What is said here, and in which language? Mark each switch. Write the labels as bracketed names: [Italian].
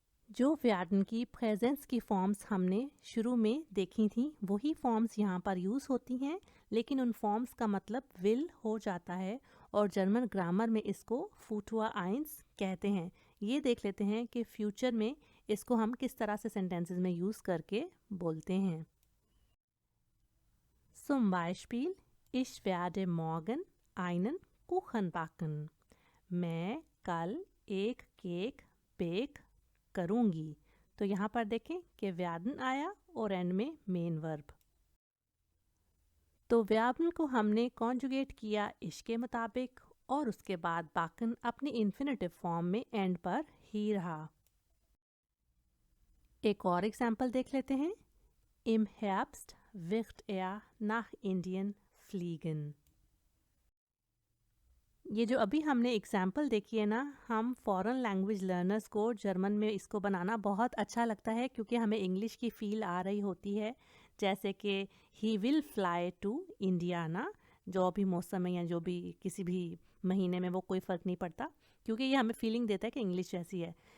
[Hindi] जो werden की presence की फॉर्म्स हमने शुरू में देखी थी वही फॉर्म्स यहाँ पर यूज़ होती हैं, लेकिन उन फॉर्म्स का मतलब विल हो जाता है और जर्मन ग्रामर में इसको फूटुआ आइंस कहते हैं। ये देख लेते हैं कि फ्यूचर में इसको हम किस तरह से सेंटेंसेस में यूज़ करके बोलते हैं। [German] Zum Beispiel, ich werde morgen einen Kuchen backen। [Hindi] मैं कल एक केक बेक करूँगी। तो यहाँ पर देखें कि werden आया और एंड में मेन वर्ब। तो werden को हमने कॉन्जुगेट किया इश के मुताबिक और उसके बाद backen अपनी इन्फिनेटिव फॉर्म में एंड पर ही रहा। एक और एग्जाम्पल देख लेते हैं। [German] Im Herbst wird er nach Indien fliegen। [Hindi] ये जो अभी हमने एग्जाम्पल देखी है ना, हम फॉरेन लैंग्वेज लर्नर्स को जर्मन में इसको बनाना बहुत अच्छा लगता है क्योंकि हमें इंग्लिश की फील आ रही होती है। जैसे कि he will fly to India ना, जो भी मौसम है या जो भी किसी भी महीने में वो कोई फ़र्क नहीं पड़ता, क्योंकि ये हमें फीलिंग देता है कि इंग्लिश जैसी है।